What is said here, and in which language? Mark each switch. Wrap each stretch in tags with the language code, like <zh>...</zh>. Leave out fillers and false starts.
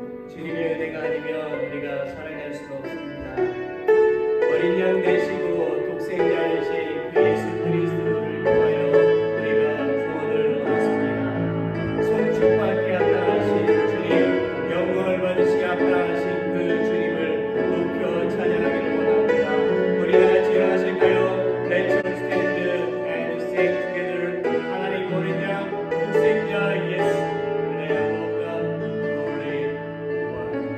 <ko>주님의 은혜가 아니면 우리가 살아갈 수가 없습니다. 어린 양 되시고 독생자이신 그 예수 그리스도를 통하여 우리가 구원을 얻었습니다. 송축받기 합당하신 주님, 영광을 받으시기 합당하신 그 주님을 높여 찬양하기를 원합니다. 우리 다 같이 일어나실까요?</ko> <en>Let's stand and sing together.</en> <ko>하나님 어린 양 독생자 예수</ko> <en>Lamb of God, Holy One.</en>